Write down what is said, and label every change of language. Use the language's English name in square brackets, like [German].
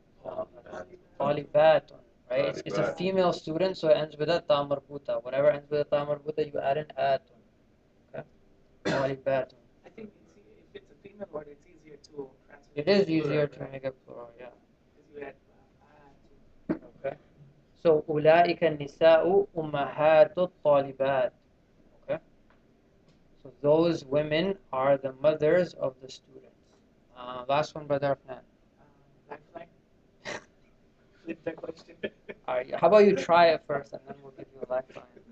[Arabic] طالبات. [English] Right? It's a female student, so it ends with a ta marbuta. Whatever ends with a ta marbuta, you add an atun. Okay? [Arabic] طالبات. [English] I think if it's a female word, it's easier to translate. It is easier to make it plural, yeah. Because you add Okay. So [Arabic] أولئك النساء أمهات الطالبات. [English] Okay. So those women are the mothers of the students. Last one, Brother Afnan. Lifeline. Flip the question. All right. How about you try it first, and then we'll give you a lifeline.